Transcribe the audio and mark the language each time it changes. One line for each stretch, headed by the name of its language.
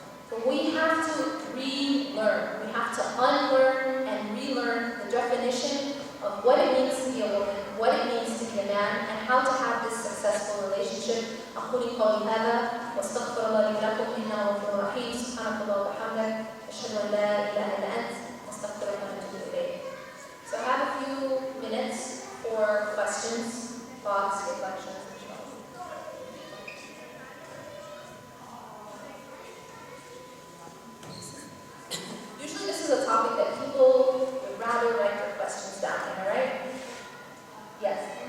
English: But we have to relearn, we have to unlearn and relearn the definition of what it means to be a woman, what it means to be a man, and how to have this successful relationship.
Arabic: أقول قولي هذا واستغفر الله لي ولكم إنه غفور رحيم. سبحانك اللهم وبحمدك أشهد أن لا إله إلا أنت أستغفرك وأتوب إليك.
English: So I have a few minutes for questions, thoughts, reflections. Usually this is a topic that people would rather write their questions down, am I right? Yes.